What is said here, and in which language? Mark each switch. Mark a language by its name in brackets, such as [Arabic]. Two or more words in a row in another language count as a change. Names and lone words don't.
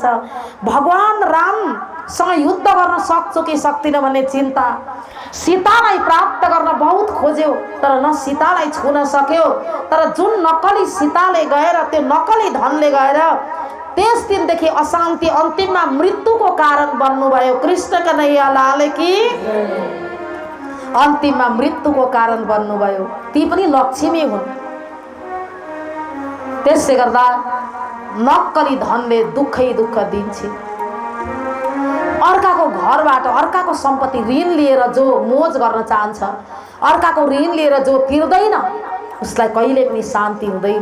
[Nepali] भगवान रामसँग युद्ध गर्न सक्छु कि सक्दिनँ भन्ने चिन्ता। सीतालाई प्राप्त गर्न बहुत खोज्यो तर न सीतालाई छुन सक्यो। तर जुन नक्कली सीताले गएर, त्यो नक्कली धनले गएर त्यस दिनदेखि अशान्ति, अन्तिममा मृत्युको कारण बन्नुभयो। [Hindi] कृष्ण कन्हैया लाल की। [Nepali] अन्तिममा मृत्युको कारण बन्नुभयो। ती पनि लक्ष्मी हुन्। त्यसले गर्दा नक्कली धनले दुःखै दुःख दिन्छ। अर्काको घरबाट, अर्काको सम्पत्ति ऋण लिएर जो मोज गर्न चाहन्छ, अर्काको ऋण लिएर जो तिर्दैन उसलाई कहिले पनि शान्ति हुँदैन।